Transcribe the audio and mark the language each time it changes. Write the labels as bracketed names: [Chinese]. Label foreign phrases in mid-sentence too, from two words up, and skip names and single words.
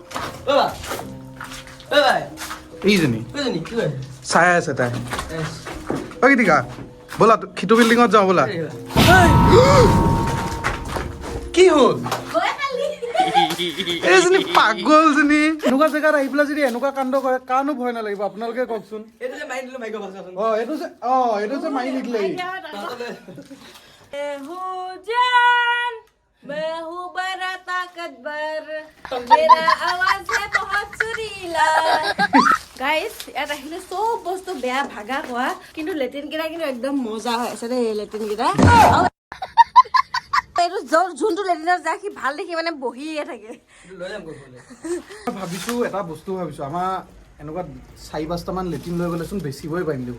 [Assamese] এইজনী চাই আছে তাই অ গীতিকা ব'লা সিটো বিল্ডিঙত যাওঁ ব'লা কি হ'ল এইজনী পাগলজনী এনেকুৱা জেগাত আহি পেলাই যদি এনেকুৱা কাণ্ড কৰে কাৰণো ভয় নালাগিব আপোনালোকে কওকচোন এইটো যে মাৰি নিদিলে [Hindi] मैं हूँ बड़ा ताकतवर मेरा आवाज है बहुत सुरीला [Assamese] गाइस ইয়াত আহিলে চব বস্তু বেয়া ভাগা খোৱা কিন্তু লেট্ৰিন কেইটা কিন্তু একদম মজা হৈ আছে দেই লেট্ৰিন কেইটা এইটো যোনটো লেট্ৰিনত যায় সি ভাল দেখি মানে বহিয়ে থাকে ভাবিছোঁ এটা বস্তু ভাবিছোঁ আমাৰ এনেকুৱা 4-5টামান লেট্ৰিন লৈ গ'লেচোন বেছিবই পাৰিম দেখোন।